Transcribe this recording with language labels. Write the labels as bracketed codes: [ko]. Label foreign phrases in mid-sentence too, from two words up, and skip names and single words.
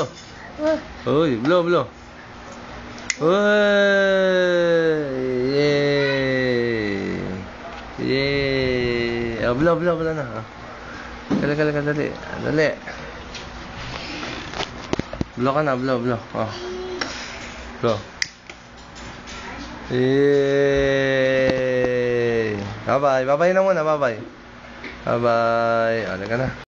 [tl] Uy, [en] blow, blow. [tl] Uy. Yay. Yay. [en] Blow, blow, blow [tl] na. Dali. Dali. Blow ka na, [en] blow, blow. [tl] Blow. Yay. Bye-bye. Bye-bye na muna, bye-bye. Bye-bye. Ano ka na?